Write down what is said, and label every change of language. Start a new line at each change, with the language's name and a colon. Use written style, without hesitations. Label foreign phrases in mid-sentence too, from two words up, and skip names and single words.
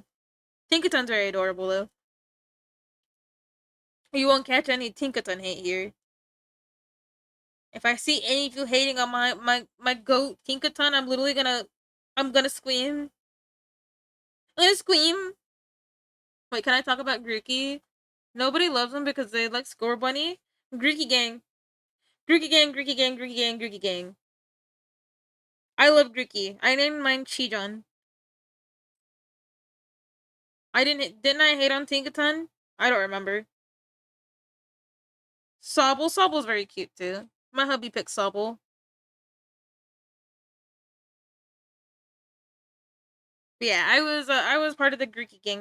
English: Tinkaton's very adorable though. You won't catch any Tinkaton hate here. If I see any of you hating on my goat Tinkaton, I'm gonna scream. I'm gonna scream. Wait, can I talk about Grookey? Nobody loves him because they like Score Bunny. Grookey gang. Grookey gang, Grookey gang, Grookey gang, Grookey gang. I love Grookey. I named mine Chijon. Didn't I hate on Tinkaton? I don't remember. Sobble. Sobble's very cute too. My hubby picked Sobble. But yeah, I was part of the Grookey gang.